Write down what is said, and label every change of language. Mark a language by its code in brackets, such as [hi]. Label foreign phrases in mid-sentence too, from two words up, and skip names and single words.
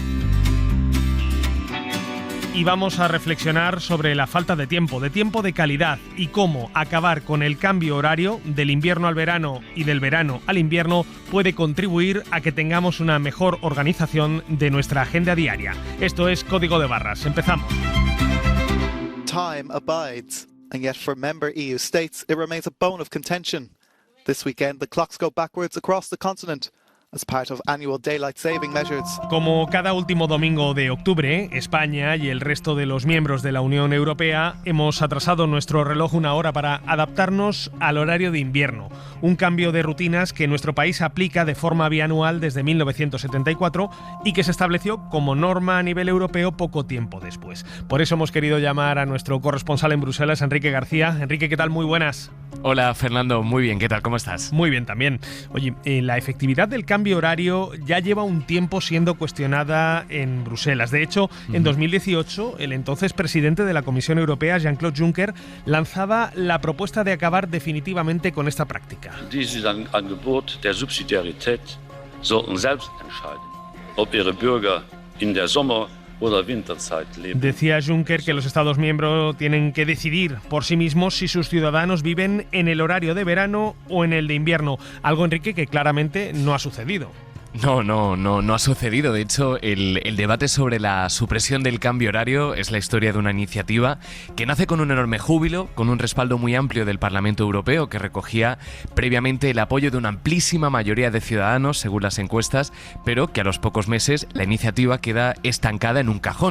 [es] Y vamos a reflexionar sobre la falta de tiempo de calidad y cómo acabar con el cambio horario del invierno al verano y del verano al invierno puede contribuir a que tengamos una mejor organización de nuestra agenda diaria. Esto es Código de Barras. Empezamos. [en] Time abides. And yet for member EU states, it remains a bone of contention. This weekend, the clocks go backwards across the continent as part of annual daylight saving measures. [es] Como cada último domingo de octubre, España y el resto de los miembros de la Unión Europea hemos atrasado nuestro reloj una hora para adaptarnos al horario de invierno, un cambio de rutinas que nuestro país aplica de forma bianual desde 1974 y que se estableció como norma a nivel europeo poco tiempo después. Por eso hemos querido llamar a nuestro corresponsal en Bruselas, Enrique García. Enrique, ¿qué tal? Muy buenas. Hola, Fernando. Muy bien. ¿Qué tal? ¿Cómo estás? Muy bien también. Oye, la efectividad del cambio horario ya lleva un tiempo siendo cuestionada en Bruselas. De hecho, en 2018, el entonces presidente de la Comisión Europea, Jean-Claude Juncker, lanzaba la propuesta de acabar definitivamente con esta práctica. [de] Dieses Angebot der Subsidiarität sollten selbst entscheiden, ob ihre Bürger in der Sommer- oder Winterzeit leben. [es] Decía Juncker que los Estados miembros tienen que decidir por sí mismos si sus ciudadanos viven en el horario de verano o en el de invierno. Algo, Enrique, que claramente no ha sucedido. No ha sucedido. De hecho, el debate sobre la supresión del cambio horario es la historia de una iniciativa que nace con un enorme júbilo, con un respaldo muy amplio del Parlamento Europeo que recogía previamente el apoyo de una amplísima mayoría de ciudadanos, según las encuestas, pero que a los pocos meses la iniciativa queda estancada en un cajón.